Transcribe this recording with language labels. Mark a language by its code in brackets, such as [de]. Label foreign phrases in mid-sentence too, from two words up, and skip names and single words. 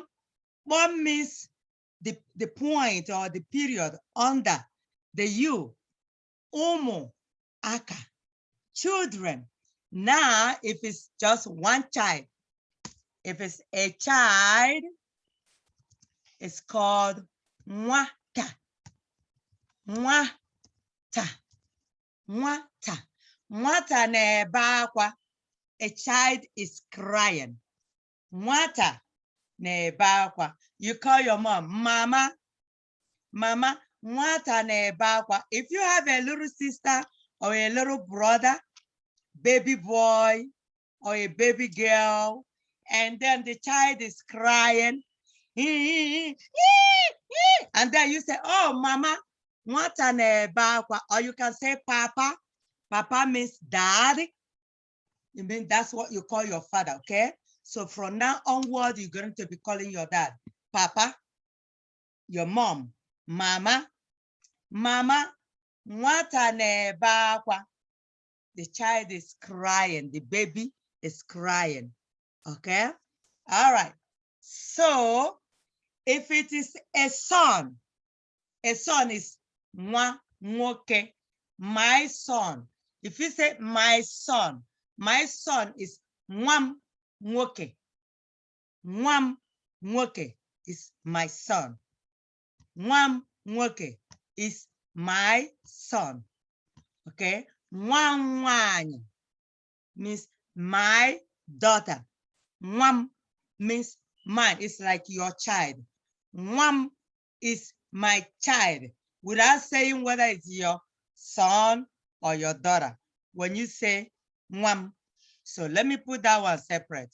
[en] Bum means the point or the period under the U. Ụmụaka. Children. Now, if it's just one child, if it's a child, it's called nwata. [ig] Nwata. Nwata. Nwata na-ebe akwa. [en] A child is crying. [ig] Nwata na-ebe akwa. [en] You call your mom, mama. Mama, [ig] nwata na-ebe akwa. [en] If you have a little sister or a little brother, baby boy or a baby girl, and then the child is crying, and then you say, [ig] oh, mama, nwata na-ebe akwa. [en] Or you can say papa. Papa means dad. You mean that's what you call your father, okay? So from now onward, you're going to be calling your dad papa, your mom mama. [ig] Mama, nwata na-ebe akwa. [en] The child is crying, the baby is crying, okay? All right, so if it is a son, A son is [ig] nwa nwoke, [en] my son. If you say my son is [ig] nwam nwoke. Nwam nwoke [en] is my son. [ig] Nwam nwoke [en] is my son. Okay? [ig] Nwam nwanyi [en] means my daughter. Nwam means mine. It's like your child. Nwam is my child, without saying whether it's your son or your daughter. When you say nwam, so let me put that one separate.